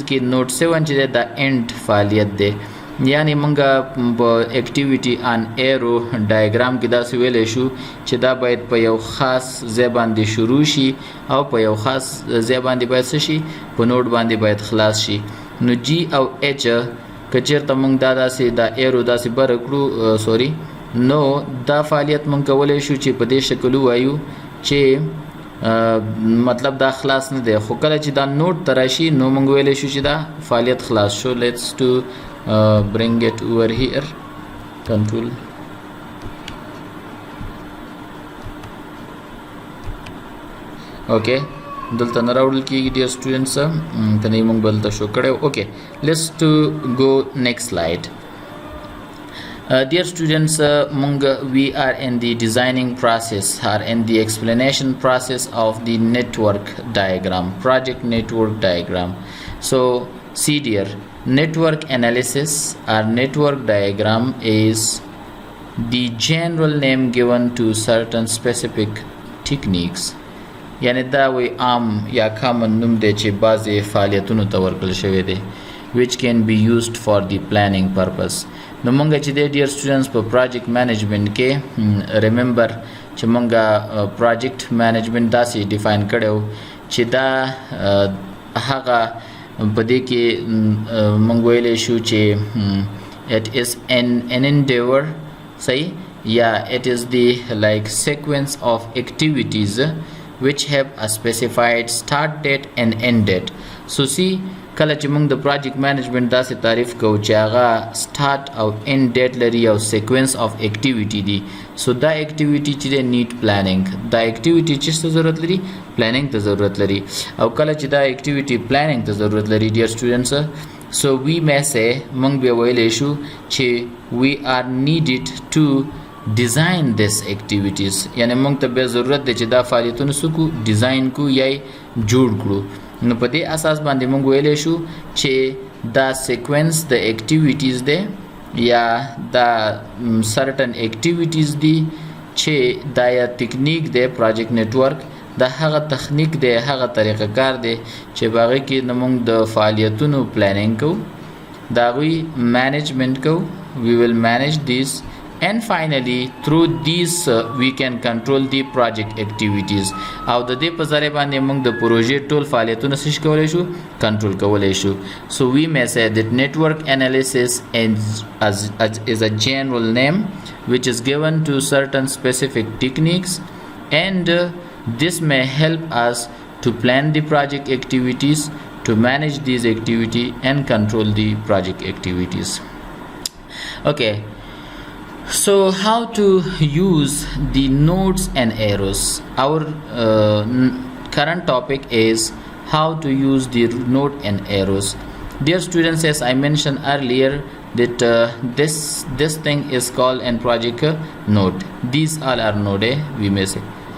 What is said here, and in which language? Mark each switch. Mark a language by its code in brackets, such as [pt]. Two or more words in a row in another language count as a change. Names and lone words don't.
[ps] کې نوٹ 7 چې د اند فعالیت دی یعنی موږ په [en] activity on arrow diagram [ps] کې دا ویلی شو چې دا باید په یو خاص ځای باندې شروع شي او په یو خاص ځای باندې باید څه شي په نوټ باندې باید خلاص شي نو جی او اچ که چېرته موږ دا داسې دا ایرو داسې بره کړو سوري نو دا فعالیت موږ کولی شو چې په دې شکل ووایو چې مطلب دا خلاص نه دی خو کله چې دا نوټ ته راشي نو موږ ویلی شو چې دا فعالیت خلاص شو [en] let's to bring it over here control okay [ps] دلته نه راوړل کېږي ډیر سټوډنټس ته نه موږ بلته شو کړی [en] okay let's to go next slide dear students we are in the designing process or in the explanation process of the network diagram project network diagram so see dear network analysis or network diagram is the general name given to certain specific techniques [ps] یعنی دا وی عام یا common نوم دی چې بعضې فعالیتونو ته ورکړل شوی دی [en] which can be used for the planning purpose [ps] نو مونږ چې دی [en] dear students په project management [ps] کې remember چې مونږ [en] project management [ps] داسې define کړی چې دا هغه په دې کې موږ ویلی شو چې [en] it is an endeavor [ps] صحیح یا [en] it is the like sequence of activities which have a specified start date and end date so see [ps] کله چې موږ د [en] project management [ps] داسې تعریف کوو چې هغه [en] start او end date [ps] لري او [en] sequence of activity [ps] دي so دا activity چې دی [en] need planning [ps] دا activity چې څه ضرورت لري planning ته ضرورت لري او کله چې دا [en] activity planning [ps] ته ضرورت لري [en] dear students so we may say [ps] موږ بیا ویلی شو چې [en] we are needed to design this activities [ps] یعنی موږ ته بیا ضرورت دی چې دا فعالیتونه څه کړو ډیزاین کړو یا جوړ کړو نو په دې اساس باندې موږ ویلی شو چې دا سیکوینس د اکټیویټیز دی یا دا [en] certain activities [ps] دي چې دا یا ټیکنیک دی [en] project network [ps] دا هغه تخنیک دی هغه طریقه کار دی چې په هغې کې نه موږ د فعالیتونو پلانینګ کوو د هغوی مینجمنټ کوو [en] we will manage this and finally through these we can control the project activities [ps] او د دې په ذریعه باندې موږ د پروژې ټول فعالیتونه څه کولی شو کنټرول کولی شو [en] so we may say that network analysis is a general name which is given to certain specific techniques and this may help us to plan the project activities to manage these activities and control the project activities okay so how to use the nodes and arrows our current topic is how to use the node and arrows dear students as I mentioned earlier that this thing is called in project node these all are node we may say